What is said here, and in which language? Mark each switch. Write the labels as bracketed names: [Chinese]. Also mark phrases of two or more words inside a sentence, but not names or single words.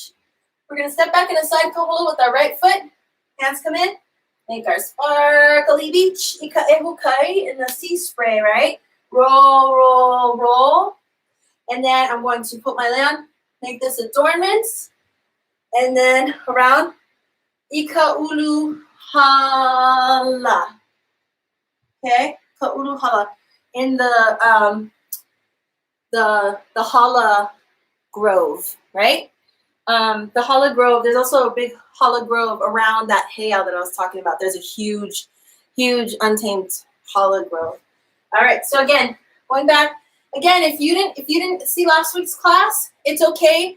[English] We're going to step back in a side kaholo with our right foot. Hands come in. Make our sparkly beach. [Hawaiian] Ika ehukai [English] in the sea spray, right? Roll, roll, roll. And then I'm going to put my land, make this adornments. And then around [Hawaiian] Ika ulu hala. Okay? Ka ulu hala. [English] In the hala grove, right? The hala grove, there's also a big hala grove around that heiau that I was talking about. There's a huge, huge untamed hala grove. All right, so again, going back, again, if you didn't see last week's class, it's okay.